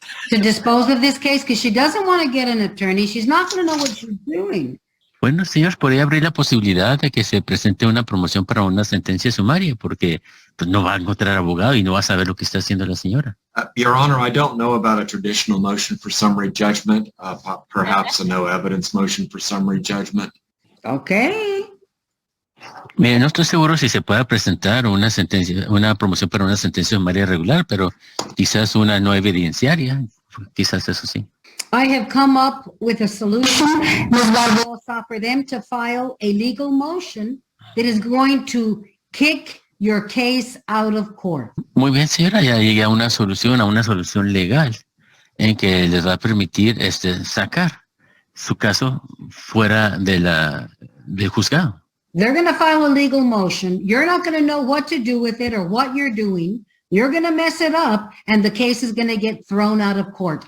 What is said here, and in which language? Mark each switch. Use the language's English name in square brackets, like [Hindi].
[English] To dispose of this case, because she doesn't want to get an attorney. She's not going to know what she's doing. [Spanish] Bueno, señor, podría abrir la posibilidad de que se presente una promoción para una sentencia sumaria, porque pues, no va a encontrar abogado y no va a saber lo que está haciendo la señora. [English] Your Honor, I don't know about a traditional motion for summary judgment, perhaps a no evidence motion for summary judgment. Okay. [Spanish] Mire, no estoy seguro si se pueda presentar una promoción para una sentencia sumaria regular, pero quizás una no evidenciaria, quizás eso sí. [English] I have come up with a solution, Ms. Barbosa, for them to file a legal motion that is going to kick your case out of court. [Spanish] Muy bien, señora, ya llegué a una solución legal en que les va a permitir sacar su caso fuera del juzgado. [English] They're going to file a legal motion. You're not going to know what to do with it or what you're doing. You're going to mess it up, and the case is going to get thrown out of court.